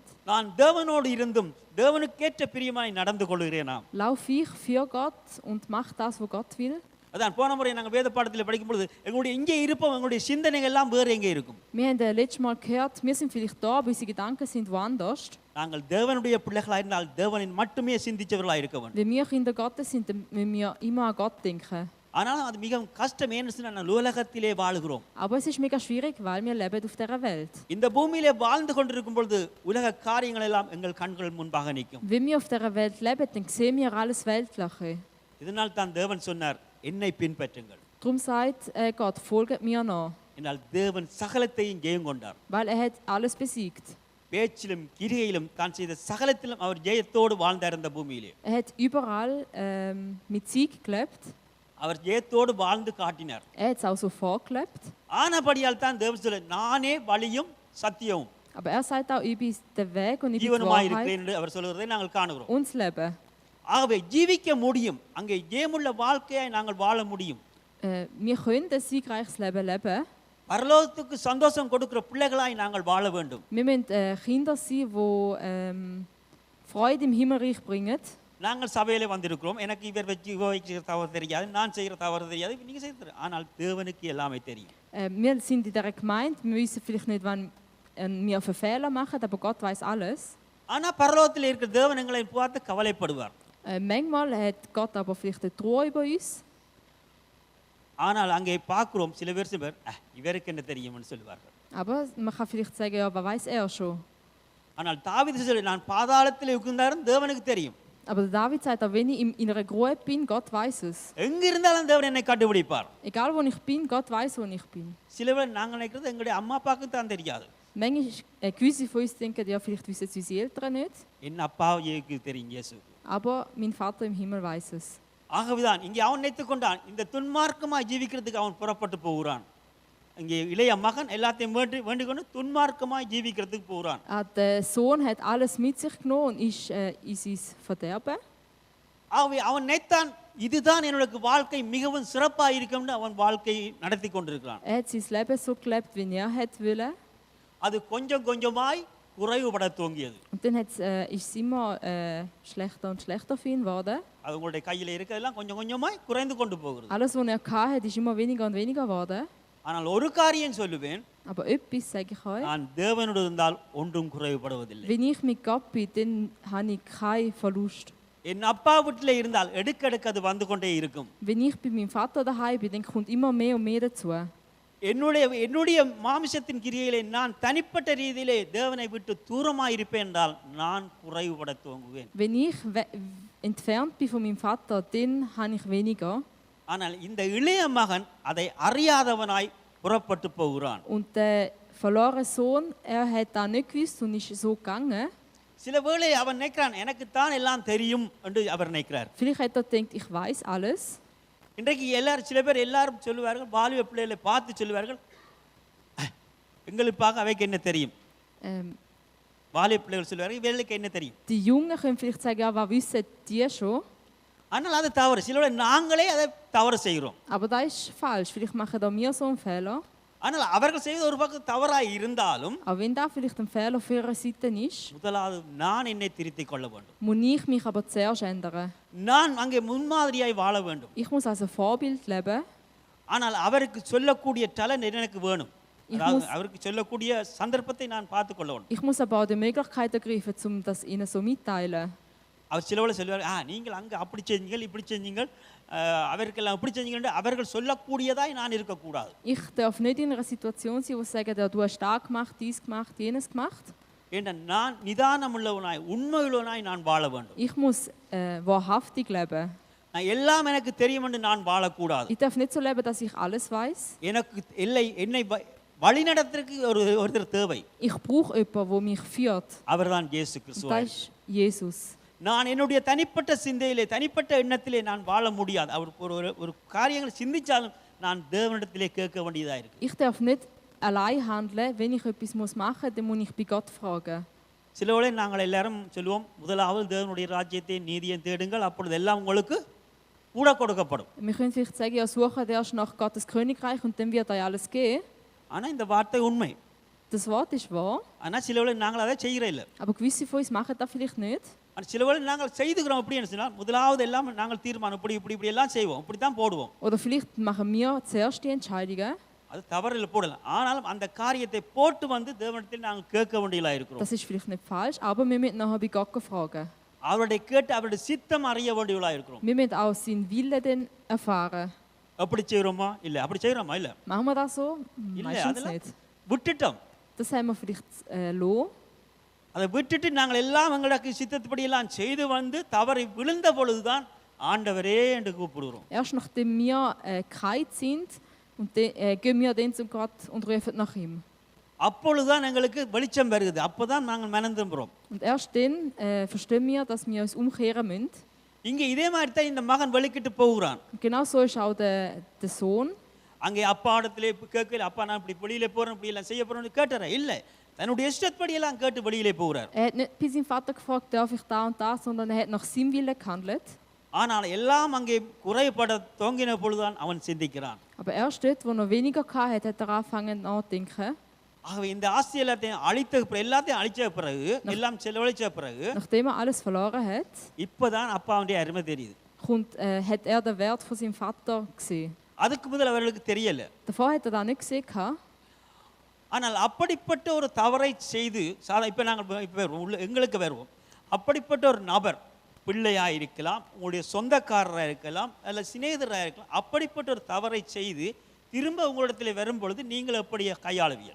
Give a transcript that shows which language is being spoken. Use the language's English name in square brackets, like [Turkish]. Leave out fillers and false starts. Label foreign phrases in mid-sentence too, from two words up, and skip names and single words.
[Tamil] நான் தேவனோடு இருந்தும் தேவனுக்கேற்ற பிரியமாய் நடந்து கொள்கிறேனா? [German] Laufe ich für Gott und mache das, was Gott will? [Tamil] அதான் போன முறை நாங்கள் வேத பாடத்தில் படிக்கும் பொழுது எங்களுடைய இங்கே இருப்போம், எங்களுடைய சிந்தனைகள் எல்லாம் வேறு எங்கே இருக்கும். [German] Wir haben letztes Mal gehört, wir sind vielleicht da, aber unsere Gedanken sind woanders. [Tamil] நாங்கள் தேவனுடைய பிள்ளைகளாக இருந்தால் தேவனின் மட்டுமே சிந்திச்சவர்களாக இருக்க வேண்டும். [German] Wenn wir Kinder Gottes sind, dann müssen wir immer an Gott denken. [Tamil] ஆனால் அது மிகவும் கஷ்டம், ஏன்னு சொன்னால் நான் உலகத்திலே வாழுகிறோம். [German] Aber es ist mega schwierig, weil wir leben auf dieser Welt. [Tamil] இந்த பூமியிலே வாழ்ந்து கொண்டிருக்கும் பொழுது உலக காரியங்கள் எல்லாம் எங்கள் கண்கள் முன்பாக நிற்கும். [German] Wenn wir auf dieser Welt leben, dann sehen wir alles Weltliche. [Tamil] இதனால் தான் தேவன் சொன்னார், என்னை பின்பற்றுங்கள். [German] Darum sagt Gott, folgt mir nach. [Tamil] என்றால் தேவன் சகலத்தையும் ஜெயம் கொண்டார். [German] Weil hat alles besiegt. [Tamil] பேச்சிலும் கிரியிலும் தான் செய்த சகலத்திலும் அவர் ஜெயத்தோடு வாழ்ந்தார் இந்த பூமியிலே. [German] Hat überall mit Sieg gelebt. [Tamil] அவர் ஜெயத்தோடு வாழ்ந்து காட்டினார். [German] Hat es auch so vorgelebt. [Tamil] ஆனபடியால் தான் தேவன் சொல்ல, நானே வழியும் சத்தியமும் [German] Aber sagt auch, ich bin der Weg und ich bin die [Tamil] ஜீவனுமாய் [German] Wahrheit [Tamil] இருக்கிறேன் என்று அவர் சொல்கிறதை நாங்கள் காணுகிறோம். [German] und das Leben. [Tamil] ஆகவே ஜீவிக்க முடியும், அங்கே ஜெயமுள்ள வாழ்க்கையை நாங்கள் வாழ முடியும். [German] Wir können ein siegreiches Leben leben. [Tamil] பரலோகத்துக்கு சந்தோஷம் கொடுக்கிற பிள்ளைகளாய் நாங்கள் வாழ வேண்டும். [German] Wir müssen Kinder sein, die Freude im Himmelreich bringen. [Tamil] நாங்கள் சபையிலே வந்திருக்கிறோம், எனக்கு இவர் வைக்கிற தவறு தெரியாது, நான் செய்கிற தவறு தெரியாது, நீங்கள் செய்கிறது, ஆனால் தேவனுக்கு எல்லாமே தெரியும். [German] Wir sind in dieser Gemeinde, wir wissen vielleicht nicht, wann wir für Fehler machen, aber Gott weiß alles. [Tamil] ஆனால் பரலோகத்தில் இருக்கிற தேவன் எங்களை பார்த்து கவலைப்படுவார். [German] Manchmal hat Gott aber vielleicht eine Ruhe über uns. [Tamil] ஆனால் அங்கே பார்க்கிறோம் சில பேர் இவருக்கு என்ன தெரியும்னு சொல்லுவார்கள். [German] Aber man kann vielleicht sagen, ja, was weiß er schon. [Tamil] ஆனால் தாவீது சொல்லி, நான் பாதாளத்தில் இருந்தாலும் தேவனுக்கு தெரியும். [German] Aber David sagt auch, wenn ich in einer Grube bin, Gott weiß es. [Tamil] எங்க இருந்தாலும் தேவன் என்னை கண்டுபிடிப்பார். [German] Egal wo ich bin, Gott weiß, wo ich bin. [Tamil] சில பேர் நாங்கள் நினைக்கிறது எங்களுடைய அம்மா அப்பாவுக்கு தான் தெரியாது. [German] Manchmal gewisse von uns denken, ja, vielleicht wissen es unsere Eltern nicht. [Tamil] என் அப்பாவுக்கு தெரியும் இயேசு. [German] Aber mein Vater im Himmel weiß es. [Tamil] ஆகவேதான் இங்கே அவன் நினைத்துக் கொண்டான், இந்த துன்மார்க்கமாக ஜீவிக்கிறதுக்கு அவன் புறப்பட்டு போகிறான். இங்கே இளைய மகன் எல்லாத்தையும் வேண்டிக் கொண்டு துன்மார்க்கமாக ஜீவிக்கிறதுக்கு போகிறான். [German] Der Sohn hat alles mit sich genommen und ist in sein Verderben. [Tamil] ஆகவே அவன் நினைத்தான், இதுதான் என்னோட வாழ்க்கை மிகவும் சிறப்பாக இருக்கும்னு அவன் வாழ்க்கையை நடத்தி கொண்டிருக்கிறான். [German] Hat sein Leben so gelebt, wie er hat wollen. [Tamil] அது கொஞ்சம் கொஞ்சமாய் குறைவுபட துவங்கியது. [German] Und dann ist es immer schlechter und schlechter für ihn geworden. [Tamil] அது உங்களுடைய கையில் இருக்கிறதெல்லாம் கொஞ்சம் கொஞ்சமாய் குறைந்து கொண்டு போகிறது. [German] Alles, was er hatte, ist immer weniger und weniger geworden. [Tamil] ஆனால் ஒரு காரியம் சொல்லுவேன், [German] Aber etwas sage ich euch, [Tamil] நான் தேவனோடு இருந்தால் ஒன்றும் குறைவுபடுவதில்லை. [German] wenn ich mit Gott bin, dann habe ich keinen Verlust. [Tamil] என் அப்பா வீட்டில் இருந்தால் எடுக்கடுக்க அது வந்து கொண்டே இருக்கும். [German] Wenn ich bei meinem Vater daheim bin, dann kommt immer mehr und mehr dazu. [Tamil] என்னுடைய மாமிசத்தின் கிரியையிலே நான் தனிப்பட்ட ரீதியிலே தேவனை விட்டு தூரமாக இருப்பேன் என்றால் நான் குறைவுபட துவங்குவேன். [German] Wenn ich entfernt bin von meinem Vater, dann habe ich weniger. [Tamil] ஆனால் இந்த இளைய மகன் அதை அறியாதவனாய் புறப்பட்டு போகிறான். [German] Und der verlorene Sohn, er hat das nicht gewusst und ist so gegangen. [Tamil] சில வேளை அவன் நினைக்கிறான், எனக்கு தான் எல்லாம் தெரியும் என்று அவர் நினைக்கிறார். [German] Vielleicht hat er gedacht, ich weiß alles. [Tamil] இன்றைக்கு சில பேர் எல்லாரும் சொல்லுவார்கள், வாலிப பிள்ளைகளை பார்த்து சொல்லுவார்கள், எங்களுக்காக அவைக்கு என்ன தெரியும். வாலிப பிள்ளைகள் சொல்லுவார்கள், இவர்களுக்கு என்ன தெரியும். [German] Die Jungen können vielleicht sagen, ja, was wissen die schon? [Tamil] ஆனால் அது தவறு. சில வேளை நாங்களே அதை தவறு செய்கிறோம். [German] Aber das ist falsch. Vielleicht machen da wir so einen Fehler. [Tamil] ஆனால் அவர்கள் செய்வது ஒரு பக்கம் தவறாய் இருந்தாலும், [German] Aber wenn da vielleicht ein Fehler auf ihrer Seite ist, [Tamil] முதலாவது நான் என்னை திருத்திக் கொள்ள வேண்டும். [German] muss ich mich aber zuerst ändern. [Tamil] நான் அங்கே முன்மாதிரியாய் வாழ வேண்டும். [German] Ich muss also Vorbild leben. [Tamil] ஆனால் அவருக்கு சொல்லக்கூடிய டேலண்ட் எனக்கு வேணும். அதாவது அவருக்கு சொல்லக்கூடிய சந்தர்ப்பத்தை நான் பார்த்துக் கொள்ள வேண்டும். [German] Ich muss aber auch die Möglichkeit ergreifen, um das ihnen so mitteilen. [Tamil] அவர் சிலவளை சொல்லுவார், நீங்கள் அங்கே அப்படி செஞ்சீங்கள், இப்படி செஞ்சீங்கள், அவருக்கெல்லாம் இப்படி செஞ்சீங்கள், அவர்கள் சொல்லக்கூடியதாய் நான் இருக்கக்கூடாது. [German] Ich darf nicht in einer Situation sein, wo sie sagen, du hast das gemacht, dies gemacht, jenes gemacht. [Tamil] ஏன்னா நான் நிதானமுள்ளவனாய் உண்மையுள்ளவனாய் நான் வாழ வேண்டும். [German] Ich muss wahrhaftig leben. [Tamil] நான் எல்லாம் எனக்கு தெரியும் என்று நான் வாழக்கூடாது. [German] Ich darf nicht so leben, dass ich alles weiß. [Tamil] எனக்கு என்னை வழிநடத்துறதுக்கு ஒருத்தர் தேவை. [German] Ich brauche jemanden, der mich führt. [Tamil] அவர்தான் இயேசு கிறிஸ்து. [German] Das ist Jesus. [Tamil] நான் என்னுடைய தனிப்பட்ட சிந்தையிலே தனிப்பட்ட எண்ணத்திலே நான் வாழ முடியாது. அவர் ஒரு காரியங்களை சிந்திச்சாலும் நான் தேவனிடத்திலே கேட்க வேண்டியதாக இருக்கு. [German] Ich darf nicht allein handeln. Wenn ich etwas machen muss, dann muss ich bei Gott fragen. [Tamil] சில வேளை நாங்கள் எல்லாரும் சொல்லுவோம், முதலாவது தேவனுடைய ராஜ்யத்தை நீதியை தேடுங்கள், அப்பொழுது எல்லாம் உங்களுக்கு கூட கொடுக்கப்படும். [German] Wir können vielleicht sagen, ja, suche erst nach Gottes Königreich und dann wird euch alles geben. [Tamil] ஆனால் இந்த வார்த்தை உண்மை. [German] Das Wort ist wahr. [Tamil] ஆனால் சில வேளை நாங்கள் அதை செய்கிறே இல்லை. [German] Aber gewisse von uns machen das vielleicht nicht. [Tamil] ஆனால் சில வேளை நாங்கள் செய்துக்கிறோம். எப்படி என்ன சொன்னால், முதலாவது எல்லாம் நாங்கள் தீர்மானம் இப்படி எல்லாம் செய்வோம், இப்படி தான் போடுவோம். [German] Oder vielleicht machen wir zuerst die Entscheidungen. [Tamil] அது தவறில் போடலாம். ஆனாலும் அந்த காரியத்தை போட்டு வந்து தேவனிடத்தில் நாங்கள் கேட்க வேண்டியதாக இருக்கிறோம். [German] Das ist vielleicht nicht falsch, aber wir müssen nachher bei Gott fragen. [Tamil] அவருடைய கேட்டு அவருடைய சித்தம் அறிய வேண்டியவர்களாக இருக்கிறோம். [German] Wir müssen auch seinen Willen dann erfahren. [Tamil] அப்படி செய்கிறோமா இல்லை, அப்படி செய்கிறோமா இல்லை, [German] Machen wir das so? [Tamil] இல்லை, [German] Meistens [Tamil] அதெல்லாம் [German] nicht. [Tamil] விட்டுட்டோம். [German] Das haben wir vielleicht lassen. [Tamil] அதை விட்டுட்டு நாங்கள் எல்லாம் எங்களுக்கு சித்தத்துப்படி எல்லாம் செய்து வந்து தவறி விழுந்த பொழுதுதான் ஆண்டவரே என்று கூப்பிடுகிறோம். [German] Erst nachdem wir gekeilt sind, und gehen wir dann zum Gott und rufen nach ihm. [Tamil] அப்பொழுதுதான் எங்களுக்கு வெளிச்சம் வருகிறது. அப்போதான் நாங்கள் மனம் திரும்புகிறோம். [German] Und erst dann verstehen wir, dass wir uns umkehren müssen. [Tamil] இங்கே இதே மாதிரி தான் இந்த மகன் வெளிக்கிட்டு போகிறான். [German] Genau so ist auch der Sohn. [Tamil] அங்கே அப்பா இடத்துல கேட்கல, அப்பா நான் இப்படி வெளியில போறேன், இப்படி எல்லாம் செய்ய போறேன்னு கேட்டாரா? இல்லை, தன்னுடைய இஷ்டப்படி எல்லாம் கேட்டு வெளியிலே போகிறார். [German] Er hat nicht bei seinem Vater gefragt, darf ich da und da, sondern er hat nach seinem Willen gehandelt. [Tamil] ஆனால் எல்லாம் அங்கே குறைபட தோங்கின பொழுதுதான் அவன் சிந்திக்கிறான். [German] Aber erst dort, wo er weniger hatte, hat er angefangen nachzudenken. [Tamil] ஆகவே இந்த ஆஸ்தி எல்லாத்தையும் எல்லாத்தையும் அழிச்ச பிறகு, எல்லாம் செலவழிச்ச பிறகு, [German] Nachdem er alles verloren hat, [Tamil] இப்பதான் அப்பாவுடைய அருமை தெரியுது. [German] hat er den Wert von seinem Vater gesehen. [Tamil] அதுக்கு முதல் அவர்களுக்கு தெரியல. [German] Davor hat er das nicht gesehen. [Tamil] ஆனால் அப்படிப்பட்ட ஒரு தவறை செய்து இப்போ நாங்கள் எங்களுக்கு வருவோம். அப்படிப்பட்ட ஒரு நபர் பிள்ளையாக இருக்கலாம், உங்களுடைய சொந்தக்காரராக இருக்கலாம், அல்ல சிநேகிதராக இருக்கலாம், அப்படிப்பட்ட ஒரு தவறை செய்து திரும்ப உங்களிடத்தில் வரும் பொழுது நீங்கள் எப்படி கையாளுவீங்க?